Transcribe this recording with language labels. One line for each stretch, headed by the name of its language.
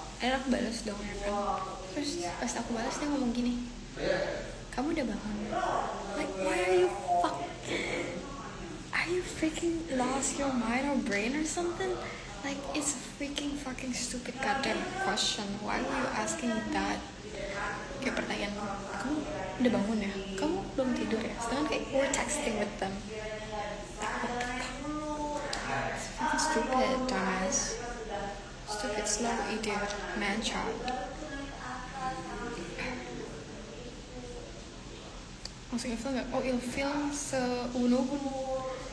Indonesian: Dan aku balas dong ya kan. Terus pas aku balas dia ngomong gini, kamu udah bangun?
English: Like why are you freaking lost your mind or brain or something? Like it's a freaking fucking stupid goddamn question. Why were you asking that?
Indonesian: Kayak pertanyaan, kamu udah bangun ya? Kamu belum tidur ya? Sedangkan kayak
English: we're texting with them. It's fucking stupid, dumbass. Stupid, slow idiot, man child.
Indonesian: Langsung ilfil gak? Oh ilfil seuno-uno.